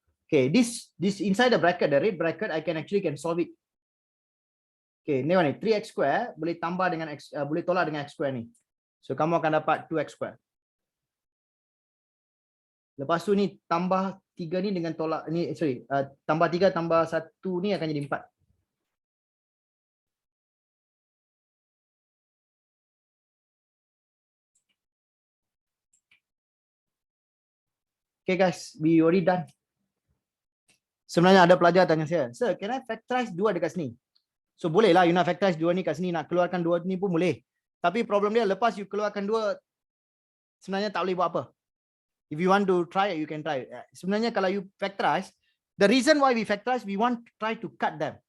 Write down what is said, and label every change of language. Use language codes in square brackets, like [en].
[en] Okay, this inside the bracket, the red bracket, I can solve it. [ms] Okay, ni mana? 3x square boleh tambah dengan x, boleh tolak dengan x square ni. So kamu akan dapat 2x square. Lepas tu ni tambah 3 ni dengan tolak ni, sorry, tambah 3 tambah 1 ni akan jadi 4. [en] Okay guys, we already done. [ms] Sebenarnya ada pelajar tanya saya, "Sir, [en] can I factorize 2 [ms] dekat sini?" So boleh lah, you nak factorize 2 ni kat sini, nak keluarkan 2 ni pun boleh. Tapi problem dia, lepas you keluarkan 2, sebenarnya tak boleh buat apa. [en] If you want to try it, you can try it. [ms] Sebenarnya kalau you factorize, [en] the reason why we factorize, we want to try to cut them.